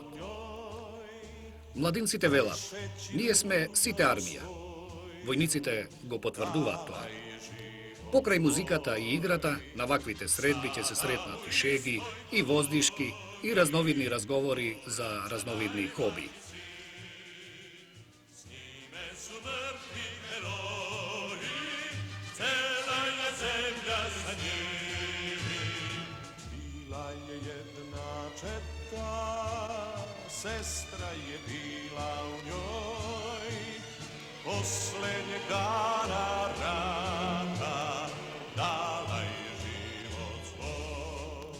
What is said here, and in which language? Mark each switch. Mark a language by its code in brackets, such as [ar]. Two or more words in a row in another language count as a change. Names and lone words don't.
[mk] Младинците велат: ние сме сите армија. Војниците го потврдуваат тоа. Покрај музиката и играта, на ваквите средби ќе се сретнат и шеги, и воздишки, и разновидни разговори за разновидни хоби. [sr] Sestra je bila u njoj, poslednjeg dana rata, dala je život svoj.